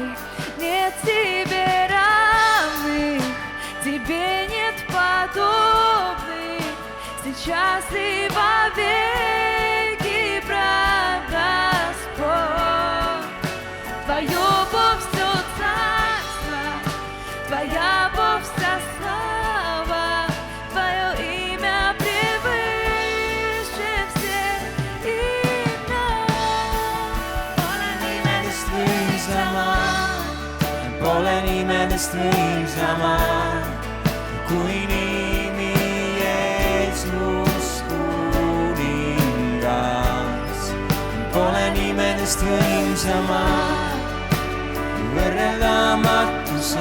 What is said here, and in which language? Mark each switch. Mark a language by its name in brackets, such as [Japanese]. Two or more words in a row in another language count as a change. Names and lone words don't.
[Russian] Нет тебе равных, тебе нет подобных, сейчас и вовеки, прав Господь. Твое Бог все царство, Твоя Бог вся слава, Твое имя превыше всех имен. [Estonian] Pole nimedest võimsamad, pole nimedest võimsamad kui nimi Jeesus kuningas. Pole nimedest võimsamad, võrreldamatu sa.